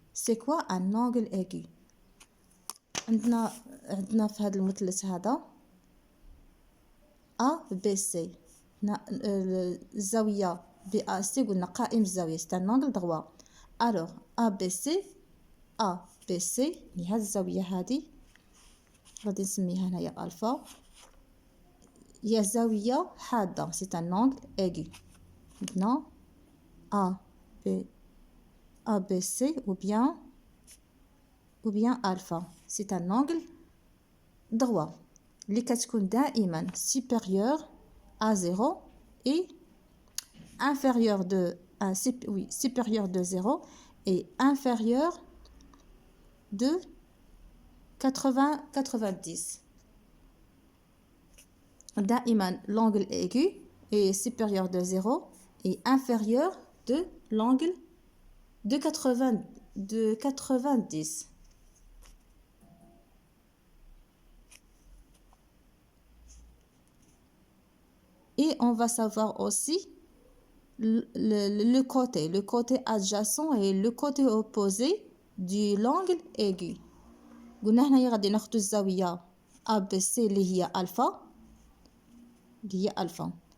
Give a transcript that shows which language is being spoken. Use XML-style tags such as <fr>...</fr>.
<fr>C'est quoi un angle aigu؟</fr> <ar>عندنا في هذا المثلث هذا A B C، الزاويه بي ا سي قلنا قائم الزاويه</ar> <fr>c'est un angle droit.</fr> <ar>alors A B C هذه الزاويه هذه غادي نسميها هنايا الفا، هي زاويه حاده</ar> <fr>c'est un angle aigu. عندنا A B C ou bien alpha, c'est un angle droit</fr> <ar>اللي كتكون دائما</ar> <fr>supérieur à 0 et inférieur de 0 et inférieur de 90. دائما l'angle aigu est supérieur de 0 et inférieur de l'angle de 90. Et on va savoir aussi le côté adjacent et le côté opposé du l'angle aigu.</fr> <ar>قلنا هنايا غادي ناخذ الزاويه A B C اللي هي الفا.</ar>